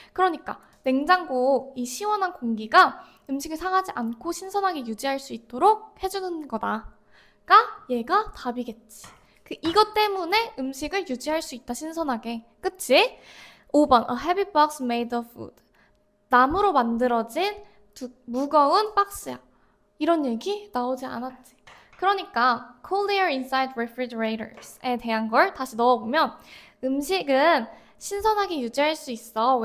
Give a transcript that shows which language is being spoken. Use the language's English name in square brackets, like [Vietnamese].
[Korean] 그러니까 냉장고 이 시원한 공기가 음식을 상하지 않고 신선하게 유지할 수 있도록 해주는 거다가 얘가 답이겠지. 이것 때문에 음식을 유지할 수 있다, 신선하게. 그치? [English] 5번, a heavy box made of wood. [Korean] 나무로 만들어진 무거운 박스야. 이런 얘기 나오지 않았지. 그러니까 [English] cold air inside refrigerators [Korean] 에 대한 걸 다시 넣어보면 음식은 신선하게 유지할 수 있어.